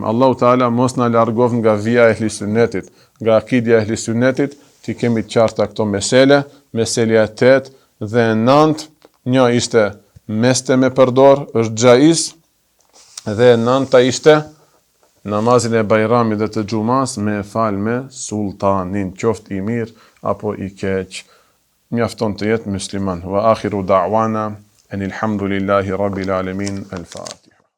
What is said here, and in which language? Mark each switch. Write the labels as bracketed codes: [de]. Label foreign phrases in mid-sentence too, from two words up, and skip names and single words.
[sq] Allahu Teala mos na largof nga vija e ehli sunnetit, nga akidja e ehli sunnetit, ti kemi të qarta këto mesele, meselja 8 dhe 9. Një ishte meste me përdor, është xhaiz, dhe 9 ishte namazin e bajramit dhe të xhumas me fal me sultanin, qoftë i mirë apo i keq, mjafton të jetë musliman. [ar] وآخر دعوانا أن الحمد لله رب العالمين. [sq] El Fatiha.